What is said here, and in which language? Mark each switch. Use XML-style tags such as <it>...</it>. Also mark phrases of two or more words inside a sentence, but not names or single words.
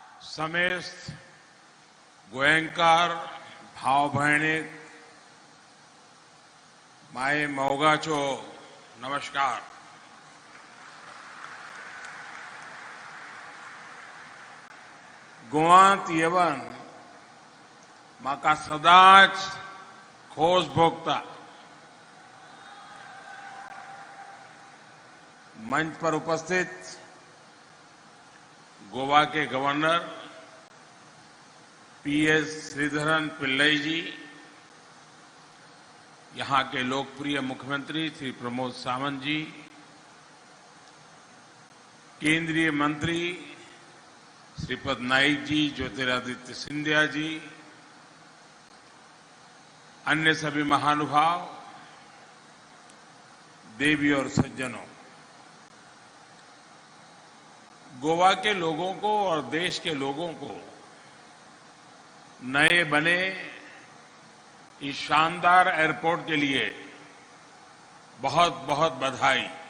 <kok>समेस्त गोयंकार भाव भयणीक माय मोगाचो नमस्कार। गोवांत येवन म्हाका सदांच खोस भोगता।</kok> <hi>मंच पर उपस्थित गोवा के गवर्नर पीएस श्रीधरन पिल्लई जी, यहां के लोकप्रिय मुख्यमंत्री श्री प्रमोद सावंत जी, केंद्रीय मंत्री श्रीपद नाइक जी, ज्योतिरादित्य सिंधिया जी, अन्य सभी महानुभाव, देवी और सज्जनों, गोवा के लोगों को और देश के लोगों को नए बने इस शानदार एयरपोर्ट के लिए बहुत बहुत बधाई।</hi>